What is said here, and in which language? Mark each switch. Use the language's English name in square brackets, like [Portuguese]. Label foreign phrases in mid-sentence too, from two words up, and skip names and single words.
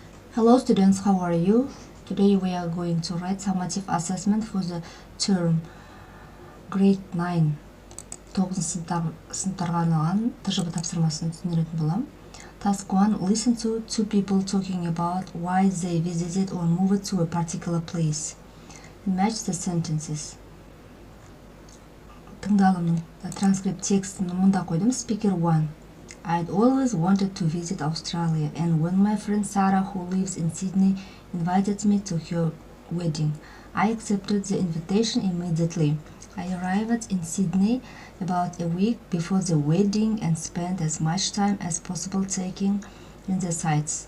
[English] Hello students, how are you? Today we are going to write summative assessment for the term grade 9. [Kazakh] 9 сыныптарға арналған тжб тапсырмасын түсіндіретін боламын. [English] Task 1. Listen to two people talking about why they visited or moved to a particular place. Match the sentences. [Kazakh] Тыңдалымның транскрипт текстін мұнда қойдым. [English] Speaker 1. I'd always wanted to visit Australia, and when my friend Sarah, who lives in Sydney, invited me to her wedding, I accepted the invitation immediately. I arrived in Sydney about a week before the wedding and spent as much time as possible taking in the sights.